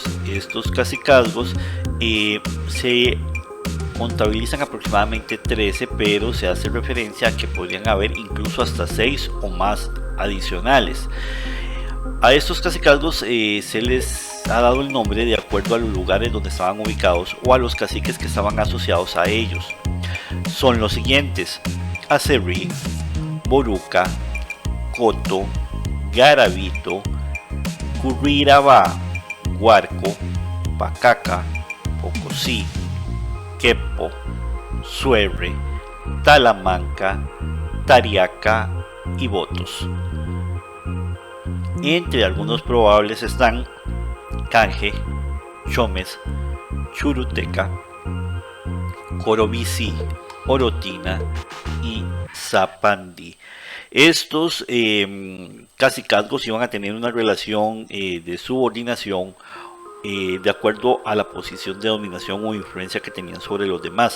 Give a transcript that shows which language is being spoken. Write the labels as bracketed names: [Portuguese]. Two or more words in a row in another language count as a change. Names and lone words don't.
[Spanish] Estos cacicazgos se contabilizan aproximadamente 13, pero se hace referencia a que podrían haber incluso hasta 6 o más adicionales. A estos cacicazgos se les ha dado el nombre de acuerdo a los lugares donde estaban ubicados o a los caciques que estaban asociados a ellos. Son los siguientes: Acerrí, Boruca, Coto, Garavito, Currirabá, Guarco, Pacaca, Pocosí, Quepo, Suerre, Talamanca, Tariaca y Botos. Entre algunos probables están Canje, Chomes, Churuteca, Corobicí, Orotina y Zapandí. Estos cacicazgos iban a tener una relación de subordinación de acuerdo a la posición de dominación o influencia que tenían sobre los demás.